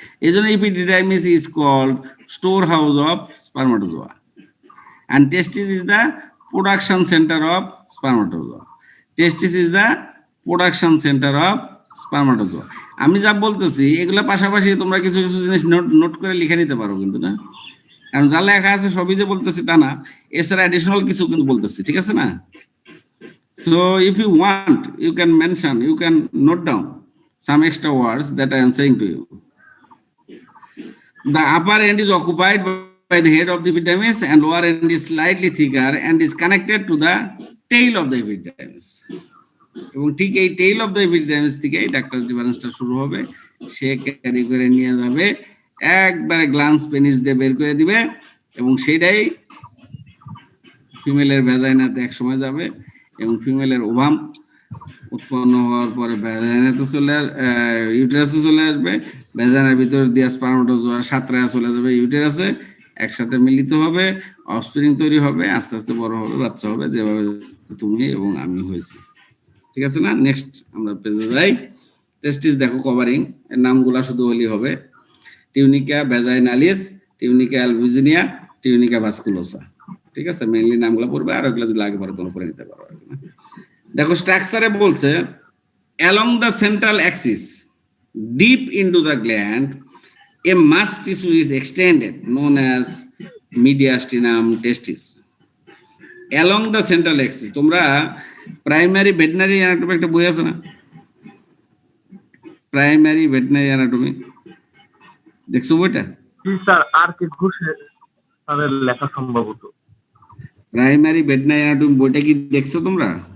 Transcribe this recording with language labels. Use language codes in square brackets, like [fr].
[bn] এই জন্য [en] Epididymis is called store house of spermatozoa, and testis is the production center of spermatozoa. Testis is the production center of spermatozoa. [bn] আমি যা বলতেছি এগুলা পাশাপাশি তোমরা কিছু কিছু জিনিস নোট করে লিখে নিতে পারো কিন্তু, না? কারণ যা লেখা আছে সবই যে বলতেছি তা না, এছাড়া অ্যাডিশনাল কিছু কিন্তু বলতেছি, ঠিক আছে না? [en] So if you want, you can mention, you can note down some extra words that I am saying to you. The upper end is occupied by the head of the epidermis and lower end is slightly thicker and is connected to the tail of the epidermis. [bn] এবং ঠিক এই tail of the epidermis থেকে doctor ডিফারেন্সটা শুরু হবে, সে carry করে নিয়ে যাবে একবারে গ্লান্স পেনিস দিয়ে বের করে দিবে, এবং সেটাই ফিমেলের ভ্যাজাইনাতে এক সময় যাবে, এবং ফিমেলের ওভাম উৎপন্ন হওয়ার পরে ভ্যাজাইনাতে ইউটেরাসে চলে আসবে, ভ্যাজাইনার ভিতর দিয়ে স্পার্মাটোজোয়া সাঁতরায় চলে যাবে ইউটেরাসে, একসাথে মিলিত হবে, অফস্প্রিং তৈরি হবে, আস্তে আস্তে বড় হবে, বাচ্চা হবে, যেভাবে তুমি এবং আমি হয়েছি, ঠিক আছে না? নেক্সট আমরা পেজে যাই। টেস্টিস দেখো কভারিং, এর নামগুলা শুধু হলি হবে টিউনিকা ভ্যাজাইনালিস, টিউনিকা অ্যালবুজিনিয়া, টিউনিকা ভাস্কুলোসা, ঠিক আছে? মেইনলি নামগুলো পড়বে, আর ওগুলো যদি লাগে পরে তোমরা পড়ে নিতে পারো। দেখো স্ট্রাকচারে বলছে [en] along the central axis deep into the gland a mass tissue is extended known as mediastinum testis. Along the central axis, [bn] তোমরা প্রাইমারি ভেটেনারি অ্যানাটমি একটা বই আছে না, প্রাইমারি ভেটেনারি অ্যানাটমি, দেখছো বইটা? স্যার আর কে ঘোষের তাদের লেখা সম্ভবত। প্রাইমারি ভেটেনারি অ্যানাটমি বইটা কি দেখছো তোমরা?